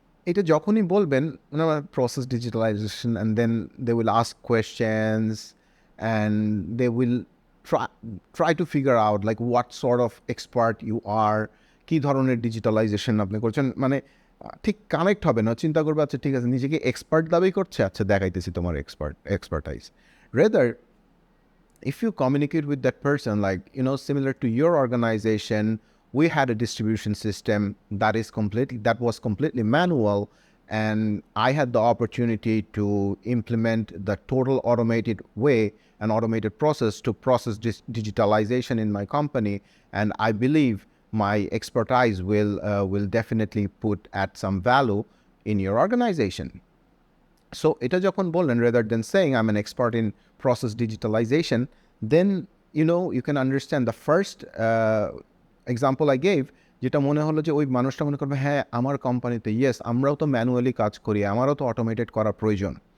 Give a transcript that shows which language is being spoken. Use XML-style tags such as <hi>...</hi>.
<bn>এটা যখনই বলবেন</bn> <en>process digitalization, and then they will ask questions and they will try to figure out like what sort of expert you are,</en> <bn>কী ধরনের digitalization আপনি করছেন, মানে ঠিক কানেক্ট হবে না. চিন্তা করবে আচ্ছা ঠিক আছে, নিজেকে এক্সপার্ট দাবি করছে, আচ্ছা দেখাইতেছি তোমার expertise.</bn> <en>Rather if you communicate with that person, like similar to your organization, we had a distribution system that was completely manual, and I had the opportunity to implement the total automated way, an automated process to process digitalization in my company, and I believe my expertise will definitely add some value in your organization.</en> <bn>So এটা যখন বললেন,</bn> <en>rather than saying I'm an expert in process digitalization, then you can understand the first example I gave,</en> <bn>যেটা মনে হলো যে ওই মানুষটা মনে করবে হ্যাঁ আমার কোম্পানিতে ইয়েস আমরাও তো ম্যানুয়ালি কাজ করি, আমারও তো অটোমেটেড করা প্রয়োজন।</bn>